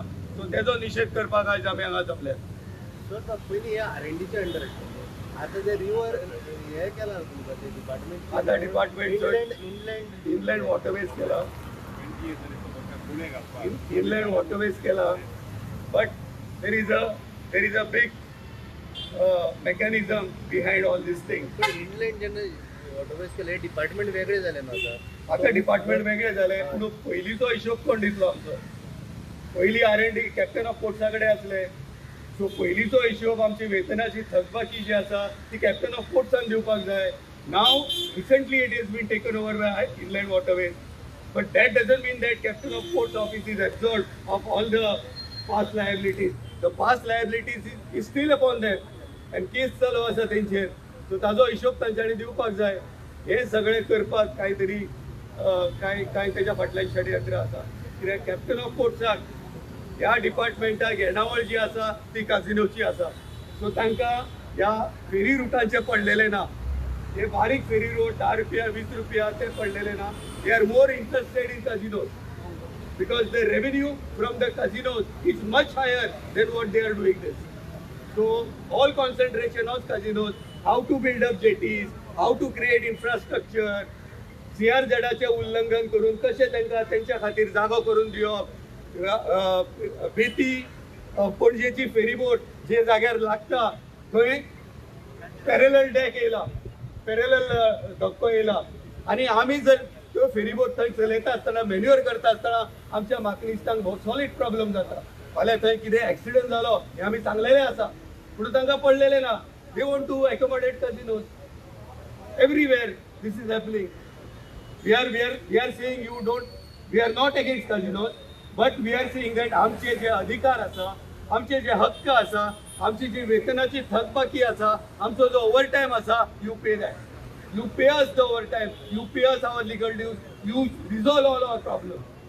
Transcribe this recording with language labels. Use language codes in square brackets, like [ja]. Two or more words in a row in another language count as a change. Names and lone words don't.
[kok] सो तेजो निषेध करपाक आयज आमी हांगा जमल्यात. सर पयलीं हे R&Dचे अंडर आता ते रिव्हर हे केला तुमकां ते डिपार्टमेंट. आता डिपार्टमेंट इनलँड वॉटरवेज केला. इनलँड वॉटरवेज केला. [en] but there is a big mechanism behind all this thing. [kok] इनलँड जेन्ना वॉटरवेज केले डिपार्टमेंट वेगळे झाले ना आता डिपार्टमेंट वेगळे झाले. पूण पयलींचो हिशोब कोण दितलो आमचो? पयलीं R&D कॅप्टन ऑफ पोर्ट्सा कडेन आसले. सो पयलींचो हिशोब आमची वेतनाची थकबाकी जी आसा ती कॅप्टन ऑफ पोर्ट्सान दिवपाक जाय. [en] Now recently it is been taken over by Inland Waterways, but that doesn't mean that Captain of Ports office is absorbed of all the past liabilities. the past liabilities is still upon them and case [kok] चालू आसा तेंचेर. सो ताजो हिशोब तांच्यांनी दिवपाक जाय. हे सगळे करपाक कांय त्याच्या फाटल्यान षडयंत्र आसा. कित्याक कॅप्टन ऑफ पोर्ट्साक ह्या डिपार्टमेंटाक येणावळ जी आसा ती काजिनोची आसा. सो तांकां ह्या फेरी रुटांचे पडलेले ना. हे बारीक फेरी रूट 10 रुपया 20 रुपया ते पडलेले ना. [en] they are more interested in casinos because the revenue from the casinos is much higher than what they are doing this. So all concentration on casinos, how to build up jetties, how to create infrastructure, [kok] CRZ चे उल्लंघन करून कशे त्यांच्या खातीर जागो करून दिवप. बेती पणजेची फेरीबोट जे जाग्यार लागता थंय [en] parallel deck [kok] येयला, पॅरलल धक्को येयला आनी आमी जर त्यो फेरीबोट थंय चलयता आसतना मॅन्युअर करता आसतना आमच्या माकनिस्तांक बहुत [en] solid problem [kok] जाता. फाल्यां थंय कितें एक्सिडंट जालो हें आमी सांगलेलें आसा, पूण तांकां पडलेलें ना. [en] They want to accommodate casinos everywhere. This is happening. We are saying we are not against casinos, but we are saying that [kok] आमचे जे अधिकार आसा, आमचे जे हक्क आसा, आमची जी वेतनाची थकबाकी आसा, आमचो जो ओव्हरटायम आसा, [en] you pay that. You pay us the overtime. You pay us our legal dues. You resolve all our problems.